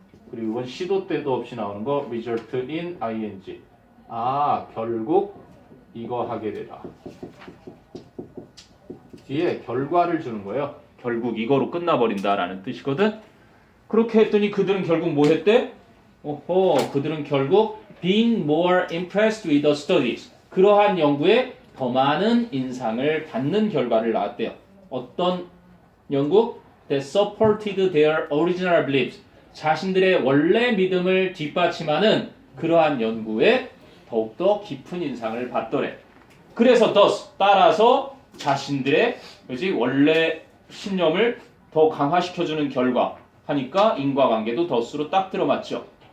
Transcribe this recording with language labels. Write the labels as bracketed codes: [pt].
[ko] 그리고 이건 시도 때도 없이 나오는 거 result in ing. 아 결국 이거 하게 되다. 뒤에 결과를 주는 거예요. 결국 이거로 끝나버린다라는 뜻이거든. 그렇게 했더니 그들은 결국 뭐 했대? 그들은 결국 [en] being more impressed with the studies. [ko] 그러한 연구에 더 많은 인상을 받는 결과를 낳았대요. 어떤 연구? [en] That supported their original beliefs. [ko] 자신들의 원래 믿음을 뒷받침하는 그러한 연구에 더욱더 깊은 인상을 받더래. 그래서 thus 따라서 자신들의 원래 신념을 더 강화시켜주는 결과 하니까 인과관계도 thus로 딱 들어맞죠.